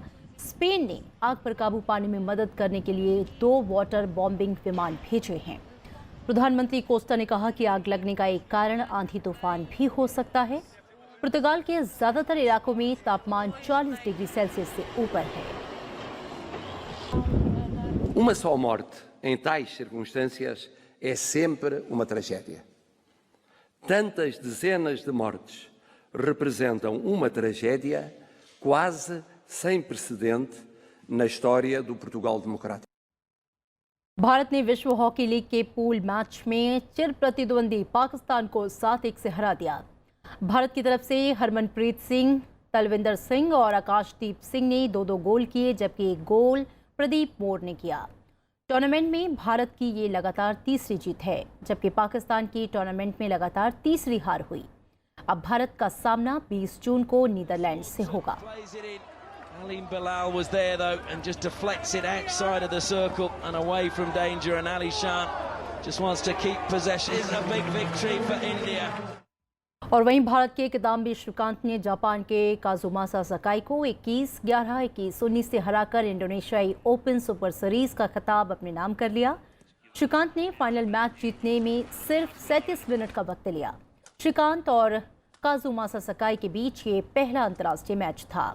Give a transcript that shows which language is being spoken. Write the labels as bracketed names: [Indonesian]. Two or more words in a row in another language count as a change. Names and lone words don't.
[Hindi] स्पेन ने आग पर काबू पाने में मदद करने के लिए 2 [English] water bombing [Hindi] विमान भेजे हैं। प्रधानमंत्री कोस्टा ने कहा कि आग लगने का एक कारण आंधी तूफान भी हो सकता है। पुर्तगाल के ज्यादातर इलाकों में तापमान 40 [English] degree Celsius [Hindi] से ऊपर है। [Portuguese] Uma só morte em tais circunstâncias é sempre uma tragédia. Tantas dezenas de mortes representam uma tragédia quase sem precedente na história do Portugal democrático. [Hindi] भारत ने विश्व हॉकी लीग के पूल मैच में चिर प्रतिद्वंदी पाकिस्तान को 7-1 से हरा दिया। भारत की तरफ से हरमनप्रीत सिंह, तलविंदर सिंह और आकाशदीप सिंह ने 2-2 गोल किए, जबकि एक गोल प्रदीप मोर ने किया। टूर्नामेंट में भारत की ये लगातार तीसरी जीत है, जबकि पाकिस्तान की टूर्नामेंट में लगातार तीसरी हार हुई। अब भारत का सामना 20 जून को नीदरलैंड से होगा। [English] Alim Bilal was there though and just deflects it outside of the circle and away from danger, and Ali Shan just wants to keep possession. It's a big victory for India. [Hindi] और वहीं भारत के किदाम्बी श्रीकांत ने जापान के काजुमासा सकाई को 21-11, 21-19 से हराकर इंडोनेशियाई ओपन सुपर सीरीज का खिताब अपने नाम कर लिया। श्रीकांत ने फाइनल मैच जीतने में सिर्फ 37 मिनट का वक्त लिया। श्रीकांत और काजुमासा सकाई के बीच ये पहला अंतर्राष्ट्रीय मैच था।